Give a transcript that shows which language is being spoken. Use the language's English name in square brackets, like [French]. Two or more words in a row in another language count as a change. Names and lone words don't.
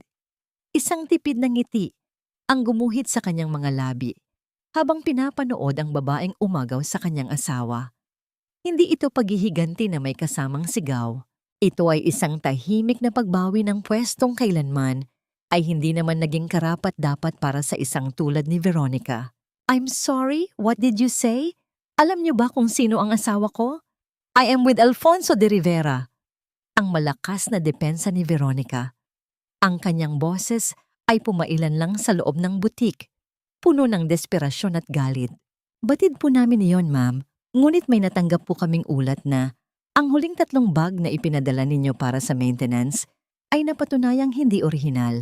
[Filipino] Isang tipid na ngiti ang gumuhit sa kanyang mga labi habang pinapanood ang babaeng umagaw sa kanyang asawa. Hindi ito paghihiganti na may kasamang sigaw. Ito ay isang tahimik na pagbawi ng pwestong kailanman ay hindi naman naging karapat-dapat para sa isang tulad ni Veronica. [English] I'm sorry, what did you say? [Filipino] Alam niyo ba kung sino ang asawa ko? [English] I am with Alfonso de Rivera. [Filipino] Ang malakas na depensa ni Veronica. Ang kanyang boses ay pumailan lang sa loob ng butik, puno ng desperasyon at galit. Batid po namin iyon, ma'am. Ngunit may natanggap po kaming ulat na ang huling 3 bag na ipinadala ninyo para sa maintenance ay napatunayang hindi orihinal.